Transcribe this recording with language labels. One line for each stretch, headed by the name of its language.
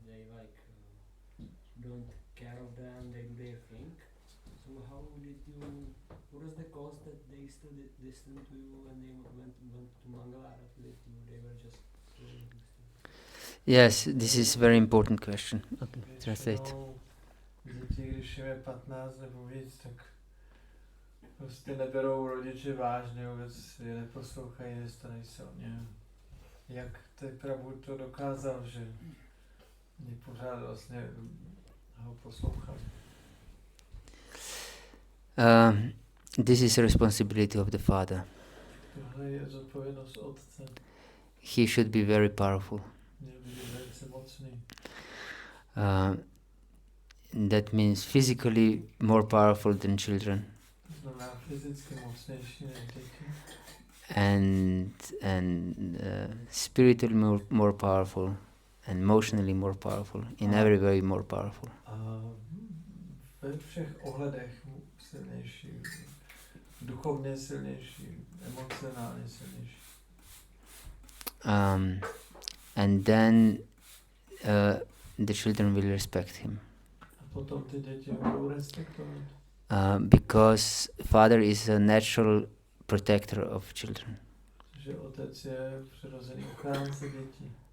English: They don't care of them. They do their thing. So how did you? What was the cause that they still listened to you when they went to Mangala with you? They were just doing this thing. Yes, this is a very important question. Okay, translate.
Czech: Děti, když je 15 nebo víc, tak prostě neberou rodiče vážně, vůbec je neposlouchají, nestarají se o ně. Jak ten Prabhu to dokázal, že mě pořád vlastně ho poslouchali.
English: This is a responsibility of the father.
Czech: Tohle je zodpovědnost otce.
English: He should be very powerful.
Czech: Měl by být velice mocný.
English: That means physically more powerful than children.
Czech: Znamená fyzicky mocnější než děti.
English: And spiritually more powerful, and emotionally more powerful, in every way more powerful.
Czech: A ve všech ohledech silnější, duchovně silnější, emocionálně silnější.
English: And then the children will respect him.
Czech: A potom ty děti budou respektovat.
English: Because father is a natural protector of children.
Czech: Že otec je přirozený ochránce dětí.